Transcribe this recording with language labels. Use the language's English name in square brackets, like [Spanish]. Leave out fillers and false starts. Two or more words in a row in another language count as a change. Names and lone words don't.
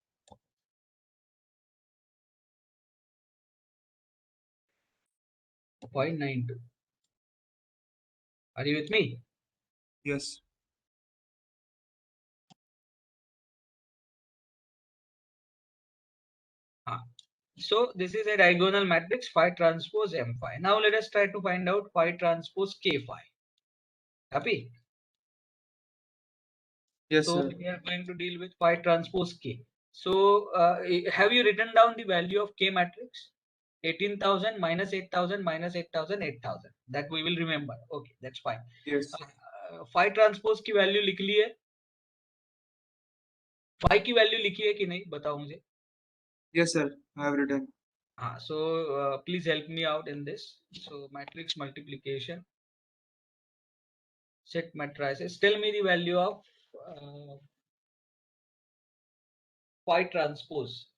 [English] 0.92. Are you with me? Yes. So this is a diagonal matrix phi transpose M phi. Now let us try to find out phi transpose K phi. Happy? Yes, So sir. we are going to deal with phi transpose K. So have you written down the value of K matrix? 18,000 minus 8,000 minus 8,000 8,000. That we will remember. Okay, that's fine. Yes. Phi transpose [Hindi] की वैल्यू लिख ली है? phi की वैल्यू लिखी है कि नहीं बताओ मुझे. [English] Yes, sir. I have written. So please help me out in this. So matrix multiplication, set matrices. Tell me the value of phi transpose.